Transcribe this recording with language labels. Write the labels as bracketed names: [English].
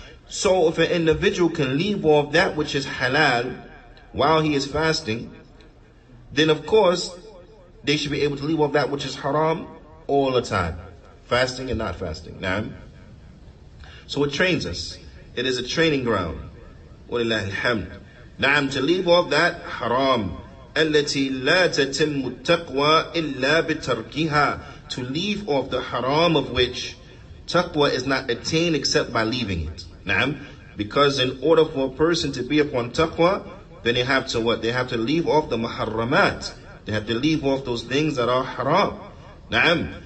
[English] So if an individual can leave off that which is halal while he is fasting, then of course they should be able to leave off that which is haram all the time, fasting and not fasting. Now, so it trains us. It is a training ground. Walillahi alhamd. Naam, to leave off that haram. [Arabic] التي لا تتم التقوى إلا بتركها. [English] To leave off the haram of which taqwa is not attained except by leaving it. Naam. Because in order for a person to be upon taqwa, then they have to what? They have to leave off the muharramat. They have to leave off those things that are haram. Naam.